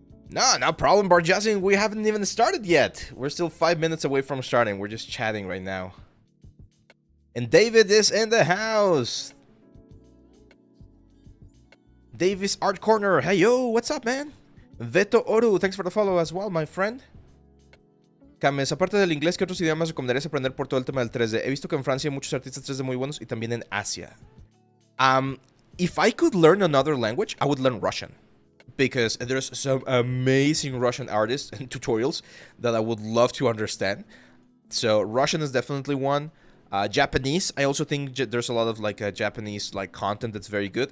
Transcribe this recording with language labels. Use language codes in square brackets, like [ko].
[en] No problem, Barjazin. We haven't even started yet. We're still 5 minutes away from starting. We're just chatting right now. And David is in the house. Davis Art Corner. Hey yo, what's up, man? Veto Oru, thanks for the follow as well, my friend. [es] Cames, aparte del inglés, ¿qué otros idiomas recomendarías aprender por todo el tema del 3D? He visto que en Francia hay muchos artistas 3D muy buenos y también en Asia. [en] If I could learn another language, I would learn Russian. Because there's some amazing Russian artists and tutorials that I would love to understand. So Russian is definitely one. Japanese, I also think there's a lot of like Japanese like content that's very good.